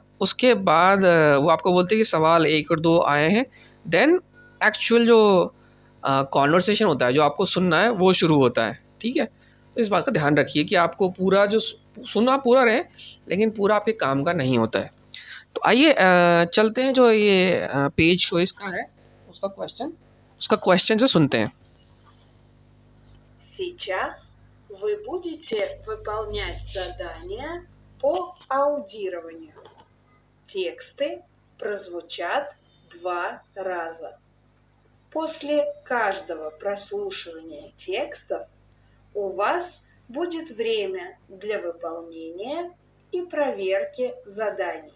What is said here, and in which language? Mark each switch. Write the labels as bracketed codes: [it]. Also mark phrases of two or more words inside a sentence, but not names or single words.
[hi] उसके बाद वो आपको बोलती है कि सवाल 1 और 2 आए हैं, [en] then actual [hi] जो कॉन्वर्सेशन होता है जो आपको सुनना है वो शुरू होता है, ठीक है। तो इस बात का ध्यान रखिए कि आपको पूरा जो सुनना पूरा रहे, लेकिन पूरा आपके काम का नहीं होता है। तो आइए चलते हैं, जो ये पेज को इसका है उसका क्वेश्चन जो सुनते हैं। [ru] Сейчас вы будете выполнять задания по аудированию. Тексты прозвучат 2 раза. После каждого прослушивания текстов у вас будет время для выполнения и проверки заданий.